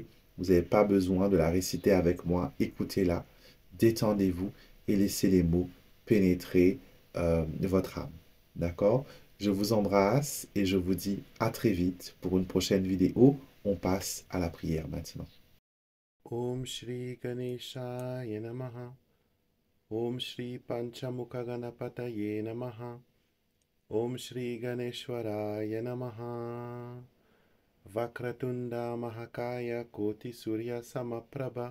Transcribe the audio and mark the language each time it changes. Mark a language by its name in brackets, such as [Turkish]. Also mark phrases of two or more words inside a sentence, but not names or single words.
[French] Vous n'avez pas besoin de la réciter avec moi. Écoutez-la, détendez-vous et laissez les mots pénétrer votre âme. D'accord? Je vous embrasse et je vous dis à très vite pour une prochaine vidéo. On passe à la prière maintenant. [Sanskrit] ॐ श्री गणेशाय नमः. ॐ श्री पञ्चमुख गणपतये नमः. ॐ श्री गणेश्वराय नमः. वक्रतुण्ड महाकाय कोटि सूर्य समप्रभ.